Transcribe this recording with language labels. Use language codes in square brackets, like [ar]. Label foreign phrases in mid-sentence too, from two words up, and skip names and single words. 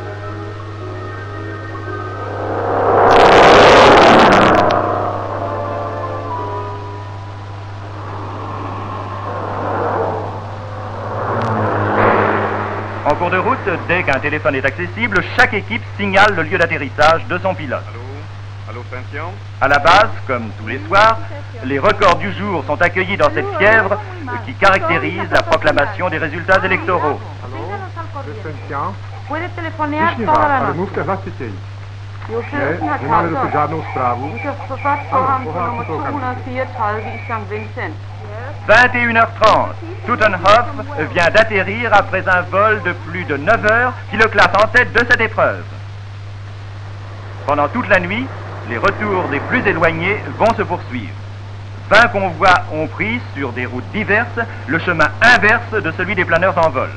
[fr] En cours de route, dès qu'un téléphone est accessible, chaque équipe signale le lieu d'atterrissage de son pilote. Allô, Station? À la base, comme tous les soirs, les records du jour sont accueillis dans cette fièvre qui caractérise la proclamation des résultats électoraux. [es] Puede telefonear toda la noche. [cs] Mluvte hlasitěji. Nemáme tu žádnou zprávu? Program 34 i St. Vincent. [fr] 21h30, Teutenhoff vient d'atterrir après un vol de plus de 9 heures qui le classe en tête de cette épreuve. Pendant toute la nuit, les retours des plus éloignés vont se poursuivre. 20 convois ont pris, sur des routes diverses, le chemin inverse de celui des planeurs en vol.